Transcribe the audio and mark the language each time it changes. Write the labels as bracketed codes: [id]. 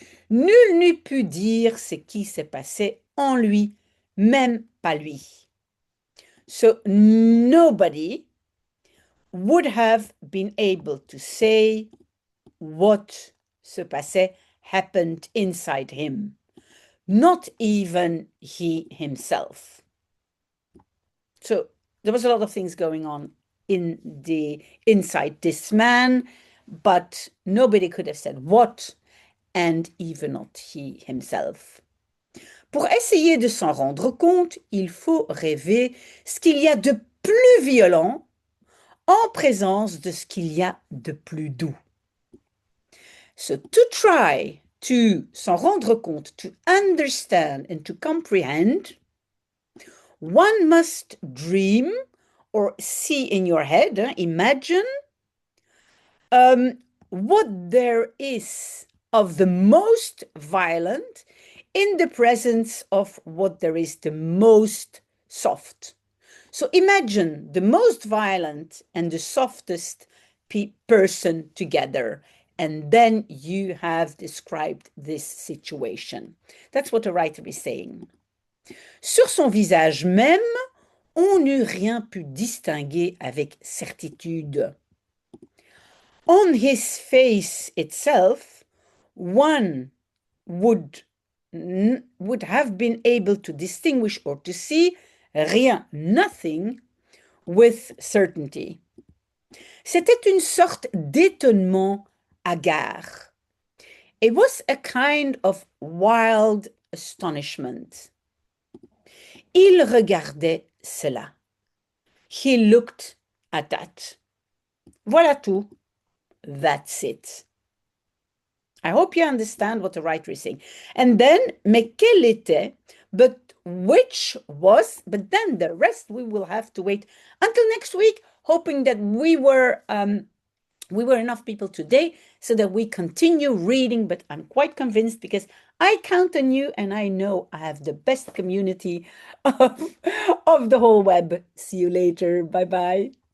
[fr] Nul n'eût pu dire ce qui se passait en lui, même pas lui. [en] So nobody would have been able to say what [fr] se passait, [en] happened inside him. Not even he himself. So there was a lot of things going on inside this man, but nobody could have said what, and even not he himself. [fr] Pour essayer de s'en rendre compte, il faut rêver ce qu'il y a de plus violent en présence de ce qu'il y a de plus doux. [en] So to try to [fr] s'en rendre compte, [en] to understand and to comprehend, one must dream or see in your head, imagine what there is of the most violent in the presence of what there is the most soft. So imagine the most violent and the softest person together, and then you have described this situation. That's what the writer is saying. [fr] Sur son visage même, on n'eût rien pu distinguer avec certitude. [en] On his face itself, one would have been able to distinguish or to see rien, nothing, with certainty. [fr] C'était une sorte d'étonnement hagard. [en] It was a kind of wild astonishment. [fr] Il regardait cela. [en] He looked at that. [fr] Voilà tout. [en] That's it. I hope you understand what the writer is saying. And then, [fr] mais quel était, [en] but which was, but then the rest we will have to wait until next week, hoping that we were enough people today so that we continue reading, but I'm quite convinced because I count on you and I know I have the best community of the whole web. See you later. Bye bye.